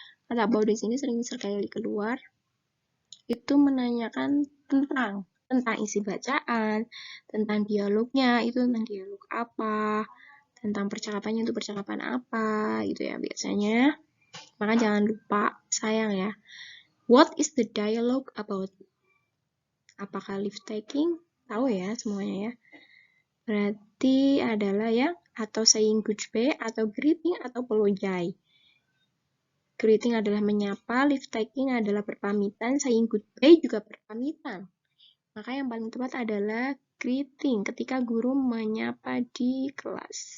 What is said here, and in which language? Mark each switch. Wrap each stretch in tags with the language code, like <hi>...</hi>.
<id>Kata about di sini sering sekali keluar. Itu menanyakan tentang isi bacaan, tentang dialognya, itu tentang dialog apa, tentang percakapannya itu percakapan apa, gitu ya biasanya. Maka jangan lupa, sayang ya.</id> <en>What is the dialogue about?</en> <id>Apakah lift taking? Tahu ya semuanya ya. Berarti adalah yang atau saying goodbye, atau greeting, atau apologize. Greeting adalah menyapa, lift taking adalah berpamitan, saying goodbye juga berpamitan. Maka yang paling tepat adalah greeting ketika guru menyapa di kelas.</id>